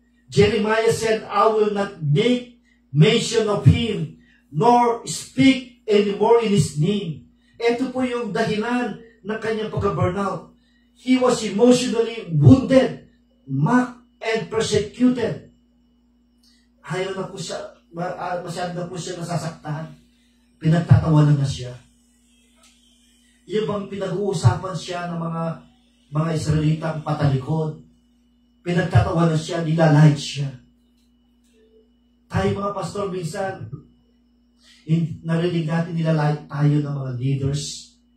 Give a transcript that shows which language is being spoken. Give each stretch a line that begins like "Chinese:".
English: Jeremiah said, I will not make mention of him, nor speak anymore in his name.
Filipino: Ito po yung dahilan ng kanyang pagka-burnout.
English: He was emotionally wounded, mocked, and persecuted.
Filipino: Ayaw na po siya. Masyado na po siya nasasaktan. Pinagtatawanan na siya. Yung bang pinag-uusapan siya ng mga Israelitang patalikod. Pinagtatawanan siya, nilalait siya. Tayo mga pastor, minsan, narinig natin nilalait tayo ng mga leaders.